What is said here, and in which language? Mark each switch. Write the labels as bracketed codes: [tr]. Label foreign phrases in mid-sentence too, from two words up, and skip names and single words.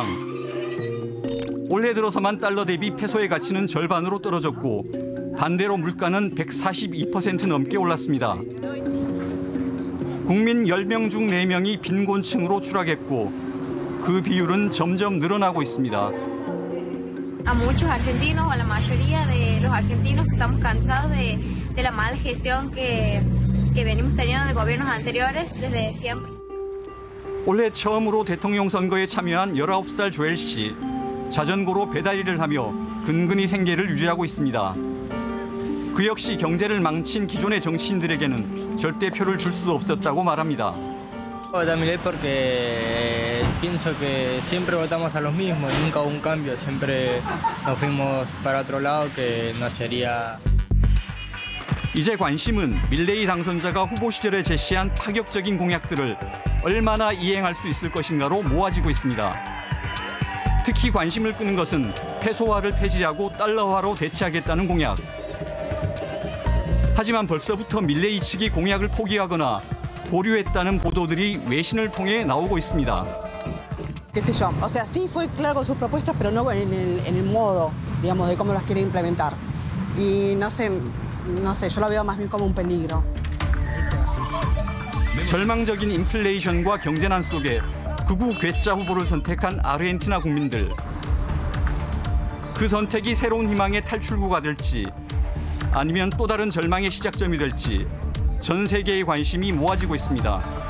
[ko] 올해 들어서만 달러 대비 페소의 가치는 절반으로 떨어졌고 반대로 물가는 142% 넘게 올랐습니다. 국민 10명 중 4명이 빈곤층으로 추락했고 그 비율은 점점 늘어나고 있습니다. [es] A muchos argentinos, o a la mayoría de los argentinos que estamos cansados de la mala gestión que venimos teniendo de gobiernos anteriores desde siempre. [ko] 올해 처음으로 대통령 선거에 참여한 19살 조엘 씨. 자전거로 배달일을 하며 근근히 생계를 유지하고 있습니다. 그 역시 경제를 망친 기존의 정치인들에게는 절대 표를 줄 수 없었다고 말합니다. [es] Milei porque pienso que siempre votamos a los mismos, nunca hubo un cambio, siempre nos fuimos para otro lado que no sería. [ko] 이제 관심은 밀레이 당선자가 후보 시절에 제시한 파격적인 공약들을 얼마나 이행할 수 있을 것인가로 모아지고 있습니다. 특히 관심을 끄는 것은 페소화를 폐지하고 달러화로 대체하겠다는 공약. 하지만 벌써부터 밀레이 측이 공약을 포기하거나 보류했다는 보도들이 외신을 통해 나오고 있습니다. [es] qué sé yo, o sea, sí fue claro con sus propuestas, pero no en el modo, digamos, de cómo las quiere implementar. Y no sé, yo lo veo más bien como un peligro. [ko] 절망적인 인플레이션과 경제난 속에 극우 괴짜 후보를 선택한 아르헨티나 국민들. 그 선택이 새로운 희망의 탈출구가 될지 아니면 또 다른 절망의 시작점이 될지 전 세계의 관심이 모아지고 있습니다.